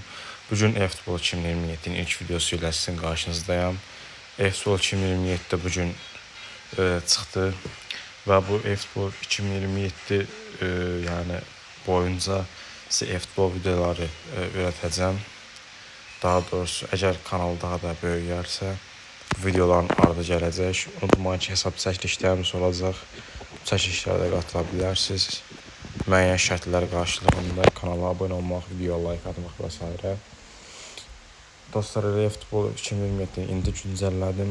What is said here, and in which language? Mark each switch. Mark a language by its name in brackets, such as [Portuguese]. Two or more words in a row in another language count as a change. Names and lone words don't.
[Turkish] Bugün eFootball 2027'nin ilk videosu ile sizin karşınızdayım. [Azerbaijani] eFootball 2027'de bugün çıxdı və bu eFootball 2027 [Turkish] yani boyunca size eFootball videoları öğreteceğim. Daha doğrusu eğer kanal daha da [Azerbaijani] böyüyərsə videoların ardı gələcək. Unutmayın ki, hesab çəkilişlərimiz olacaq. Çəkilişlərdə qatıla bilərsiniz. Müəyyən şərtlər qarşılığında kanala abunə olmaq, videoya like atmaq və s. Dostlar, eFootball 2027-ni indi güncəllədim.